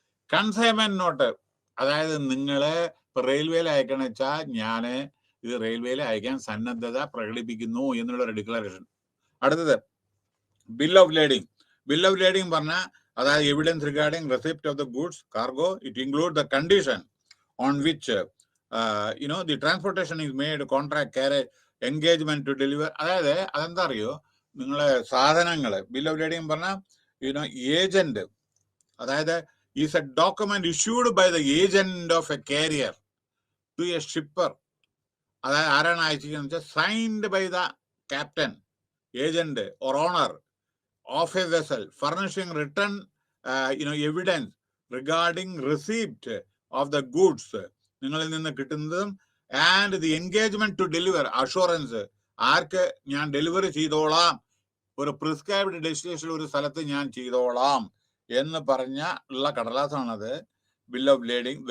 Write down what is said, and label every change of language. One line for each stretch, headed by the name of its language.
Malayalam: Consignment not, അതായത് നിങ്ങളെ റെയിൽവേയിൽ അയക്കണം വെച്ചാൽ ഞാൻ ഇത് റെയിൽവേയിൽ അയക്കാൻ സന്നദ്ധത പ്രകടിപ്പിക്കുന്നു എന്നുള്ളൊരു ഡിക്ലറേഷൻ.
English: അടുത്തത് bill of lading. Bill of lading പറഞ്ഞാൽ അതായത് evidence regarding receipt of the goods cargo. It include the condition on which the transportation is made, contract, carriage, engagement to deliver.
Malayalam: അതായത് അതെന്താ അറിയോ? നിങ്ങളെ സാധനങ്ങള്
English: Bill of lading പറഞ്ഞാൽ agent, അതായത് is a document issued by the agent of a carrier to a shipper.
Malayalam: അതായത് ആരാണ് അയച്ചിരിക്കുന്നത് വെച്ചാൽ
English: signed by the captain, agent or owner of a vessel, furnishing return evidence regarding receipt of the goods,
Malayalam: നിങ്ങളിൽ നിന്ന് കിട്ടുന്നതും,
English: and the engagement to deliver, assurance,
Malayalam: ആർക്ക് ഞാൻ delivery ചെയ്തോളാം, ഒരു പ്രിസ്ക്രൈബ്ഡ് ഡെസ്റ്റിനേഷനിൽ ഒരു സ്ഥലത്ത് ഞാൻ ചെയ്തോളാം എന്ന് പറഞ്ഞ ഉള്ള കടലാസാണത്
English: Bill of lading.